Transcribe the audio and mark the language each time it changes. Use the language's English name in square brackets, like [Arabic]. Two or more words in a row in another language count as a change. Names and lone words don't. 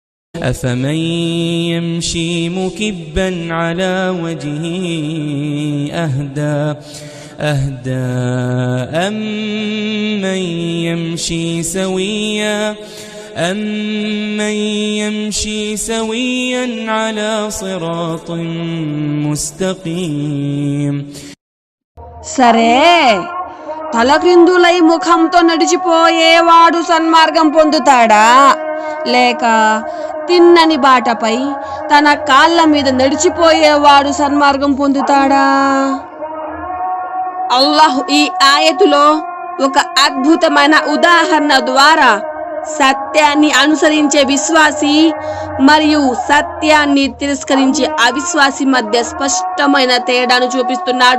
[Arabic] أفمن يمشي مكبا على وجهه أهدى أمن يمشي سويا على صراط مستقيم. [Telugu] సరే, తలక్రిందులై ముఖంతో నడిచిపోయేవాడు సన్మార్గం పొందుతాడా, లేక తిన్నని బాటపై తన కాళ్ళ మీద నడిచిపోయేవాడు సన్మార్గం పొందుతాడా? అల్లాహ్ ఈ ఆయతులో ఒక అద్భుతమైన ఉదాహరణ ద్వారా సత్యాన్ని అనుసరించే విశ్వాసి మరియు సత్యాన్ని తిరస్కరించే అవిశ్వాసి మధ్య స్పష్టమైన తేడాను చూపిస్తున్నాడు.